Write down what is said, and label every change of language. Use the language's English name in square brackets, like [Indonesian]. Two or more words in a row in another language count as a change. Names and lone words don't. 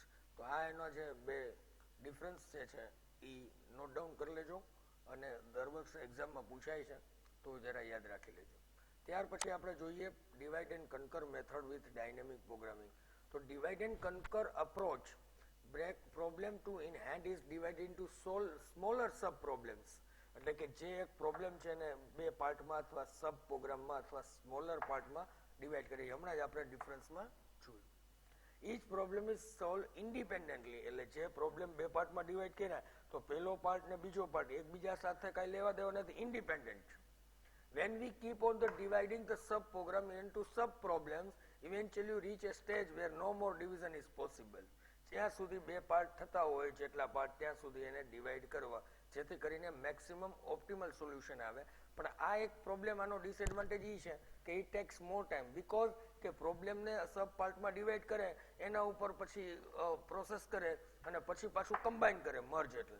[Gujarati] તો આ એના જે બે ડિફરન્સ છે એ [English] note down [Gujarati] કરી લેજો, અને દર વર્ષે એક્ઝામમાં પૂછાય છે તો જરા યાદ રાખી લેજો. ત્યાર પછી આપણે જોઈએ [English] divide and conquer method with dynamic programming. તો divide and conquer approach break problem to in hand is divided into smaller sub problems. [Gujarati] એટલે કે જે એક પ્રોબ્લેમ છે એને બે પાર્ટમાં અથવા સબ પ્રોગ્રામમાં અથવા સ્મોલર પાર્ટમાં ડિવાઈડ કરી. હમણાં જ આપણે ડિફરન્સમાં જોયું. [English] each problem is solved independently, [Gujarati] એટલે જે પ્રોબ્લેમ બે પાર્ટમાં ડિવાઈડ કર્યા તો પહેલો પાર્ટ ને બીજો પાર્ટ એકબીજા સાથે કઈ લેવા દેવા નથી, ઇન્ડિપેન્ડન્ટ. [English] when we keep on the dividing the sub program into sub problems, eventually you reach a stage where no more division is possible. [Gujarati] જ્યાં સુધી બે પાર્ટ થતા હોય જેટલા પાર્ટ ત્યાં સુધી એને ડિવાઈડ કરવા, જેથી કરીને [English] maximum optimal solution [Gujarati] આવે. પણ આ એક પ્રોબ્લેમ, આનો ડિસએડવાન્ટેજ એ છે કે [English] it takes more time, because [Gujarati] કે પ્રોબ્લેમને સબ પાર્ટમાં ડિવાઈડ કરે, એના ઉપર પછી પ્રોસેસ કરે અને પછી પાછું કમ્બાઈન કરે મર્જ એટલે.